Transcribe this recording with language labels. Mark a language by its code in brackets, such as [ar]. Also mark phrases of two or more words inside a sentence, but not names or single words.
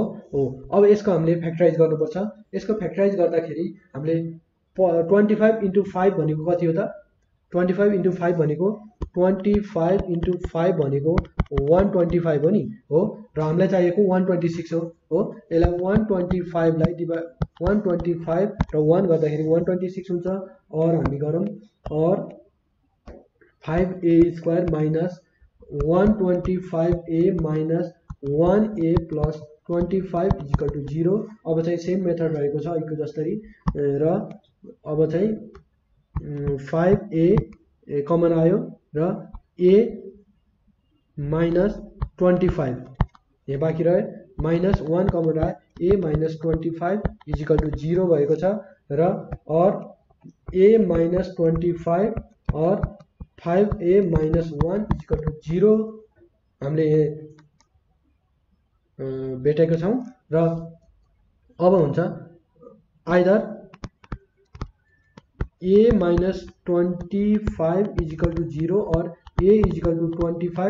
[ne] अब यसको हामीले फ्याक्टराइज गर्नुपर्छ। यसको फ्याक्टराइज गर्दाखेरि हामीले 25 इन्टु 5 भनेको कति हो त? 25 इन्टु 5 भनेको 25 इन्टु 5 भनेको 125 हो नि हो, र हामीलाई चाहिएको 126 हो। यसलाई 125 लाई 125 र 1 गर्दाखेरि 126 हुन्छ। और हामी गरौँ और [en] 5a square minus 125a minus 1a plus 25 equal to 0. [ne] अब चाहिँ [en] same method [ne] रहेको छ अघिको जस्तै, र अब चाहिँ 5a कमन आयो र [en] a minus 25 [ne] यहाँ बाँकी रह्यो, [en] minus 1 common [ne] आयो, [en] a minus 25 equal to 0 [ne] भएको छ, र और [en] a minus 25 [ne] और [en] 5a minus 1 equal to 0 [ne] हामीले भेटेको छौँ। र अब हुन्छ [en] either a minus 25 equal to 0 [ne] और [en] a equal to 25.